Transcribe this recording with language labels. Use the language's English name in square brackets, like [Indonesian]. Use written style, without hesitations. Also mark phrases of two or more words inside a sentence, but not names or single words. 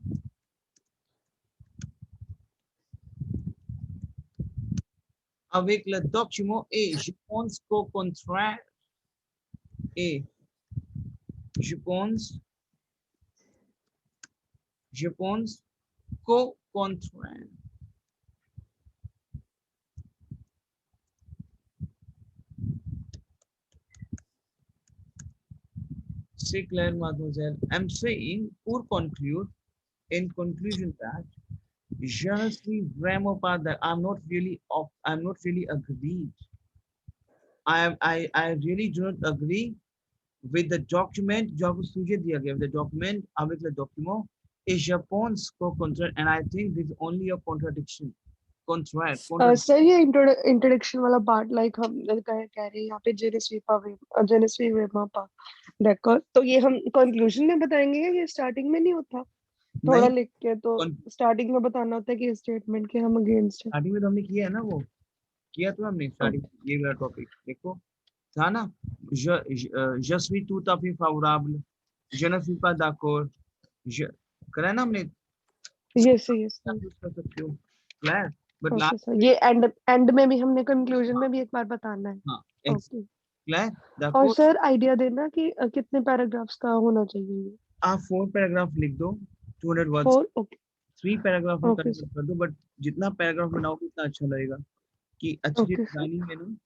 [French] et je pense qu'au contraire et je pense qu'au contraire. C'est clair, mademoiselle. [English] I'm saying, pour conclude, in conclusion that [French] je ne suis vraiment pas [English] that I'm not really agreed. I really do not agree with the document [Hindi] जो आपको सूझे दिया गया, [English] the document [French] avec le document et je pense qu'au contraire, [English] and I think this is only a contradiction. [Hindi] सर ये इंट्रोडक्शन वाला पार्ट लाइक हम कह रहे हैं यहाँ पे जेनेस्वी वेमा पा देखो, तो ये हम कंक्लूजन में बताएंगे ये स्टार्टिंग में नहीं होता थोड़ा लिख के, तो स्टार्टिंग में बताना होता है कि स्टेटमेंट के हम अगेंस्ट है. स्टार्टिंग में तो हमने किया है ना, वो किया तो हमने स्टार्टिंग ये वाला टॉपिक देखो था ना. [French] je suis tout à fait favorable, je ne suis pas d'accord, je [Hindi] करा है ना हमने. यस कर सकते हो क्लियर. [English] but last [Hindi] ये एंड में भी हमने कंक्लूजन में भी एक बार बताना है. हाँ क्लियर. और सर आइडिया देना कि कितने पैराग्राफ्स का होना चाहिए. आप 4 पैराग्राफ लिख दो 200 वर्ड्स. 3 पैराग्राफ में कर दो, बट जितना पैराग्राफ बनाओगे उतना अच्छा लगेगा कि अच्छी डिजाइनिंग है ना.